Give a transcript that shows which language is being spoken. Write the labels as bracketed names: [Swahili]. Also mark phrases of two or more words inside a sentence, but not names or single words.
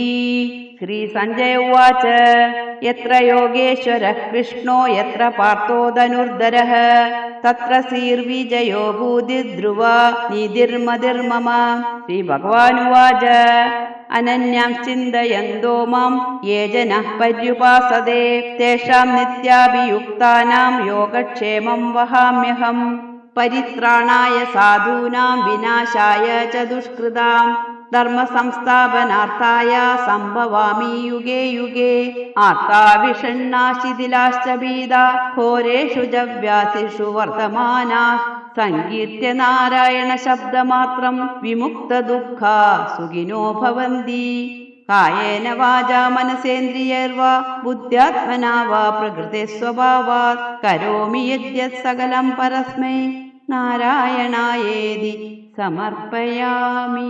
[Sanskrit] ശ്രീ സഞ്ജയ ഉവാച യത്ര യോഗേശ്വരഃ കൃഷ്ണോ യത്ര പാർത്ഥോ ധനുർധരഃ തത്ര ശ്രീർവിജയോ ഭൂതിധ്രുവാ നീതിർമതിർമമ. ശ്രീഭഗവാനുവാച അനന്യാം ചിന്തയന്തോ മാം യേ ജനഃ പര്യുപാസതേ തേഷാം നിത്യാഭിയുക്താനാം യോഗക്ഷേമം വഹാമ്യഹം. പരിത്രാണായ സാധൂനാം വിനാശായ ച ദുഷ്കൃതാം ധർമ്മസംസ്ഥാപനാർത്ഥായ സംഭവാമി യുഗേ യുഗേ. ആർത്താവിഷണ്ണാശിഥിലാശ്ച ഭീതാ ഘോരേഷു ച വ്യാധിഷു വർത്തമാനാഃ സങ്കീർത്യ നാരായണ ശബ്ദമാത്രം വിമുക്തദുഃഖാ സുഖിനോ ഭവന്തി. കായേന വാചാ മനസേന്ദ്രിയൈർവാ ബുദ്ധ്യാത്മനാ വാ പ്രകൃതേ സ്വഭാവാത് കരോമി യദ്യത് സകലം പരസ്മൈ നാരായണായേതി സമർപ്പയാമി.